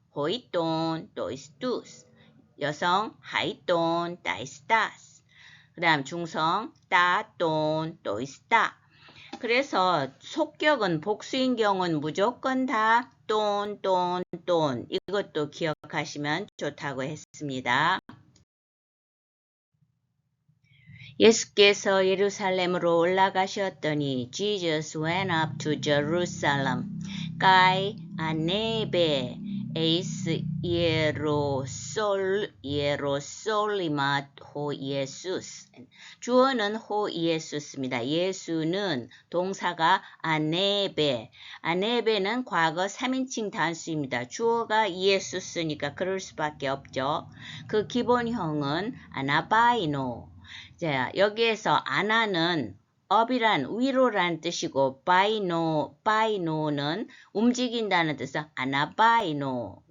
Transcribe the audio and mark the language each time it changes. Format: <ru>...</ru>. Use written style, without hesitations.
<ko>호이돈, 또이스투스. 여성 하이돈, 따이스타스. 그 다음 중성 따돈, 또이스따. 그래서 속격은 복수인 경우는 무조건 다 돈. 이것도 기억하시면 좋다고 했습니다. 예수께서 예루살렘으로 올라가셨더니</ko> <en>Jesus went up to Jerusalem.</en> <el>Kai anebe eis Hierosolimat ho 예수스.</el> <ko>주어는 호 예수스입니다. 예수는 동사가 아네베는 과거 3인칭 단수입니다. 주어가 예수스니까 그럴 수밖에 없죠. 그 기본형은 아나바이노. 자, 여기에서 아나는 up이란 위로란 뜻이고 바이노는 움직인다는 뜻은 아나바이노.</ko>